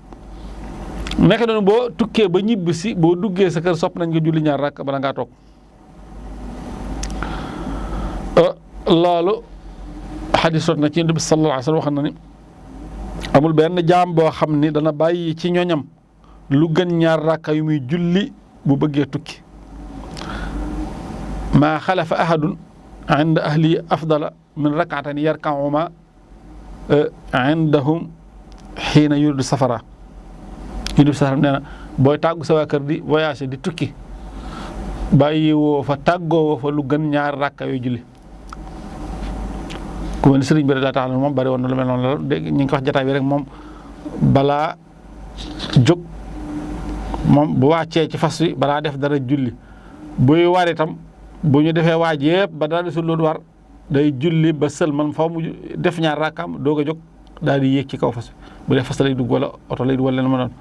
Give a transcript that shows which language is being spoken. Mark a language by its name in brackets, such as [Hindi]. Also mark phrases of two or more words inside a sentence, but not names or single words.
[Wolof] naka noonu boo tukkee ba ñibbi si boo duggee sa kër sopp nañ nga julli ñaar rakka bala ngaa toog loolu. xadis sot na ci Yonent bi [Arabic] صلى الله عليه وسلم [Wolof] wax na ni amul benn jaam boo xam ni dana bàyyi ci ñoñam lu gën ñaar rakka yu muy julli bu bëggee tukki. [Arabic] ما خلف أحد عند أهله أفضل من ركعتين يركعهما عندهم حين يريد سفرا. [Wolof] Yonent bi sallallahu nee na booy tàggu sa waa kër di voyage di tukki bàyyi woo fa tàggoo woo fa lu gën ñaar rakka yooyu julli. ku mel ni sëriñ bi daa tax moom bari woon na lu mel noonu la dégg ñu ngi ko wax jotaay bi rek moom balaa jóg moom bu wàccee ci fas wi balaa def dara julli buy war itam bu ñu defee waaj yëpp ba dara desul loolu war day julli ba sël man faw mu def ñaar rakkaam doog a jóg daal di yéeg ci kaw fas wi bu dee fas lay dugg wala oto lay dugg wala leen ma doon.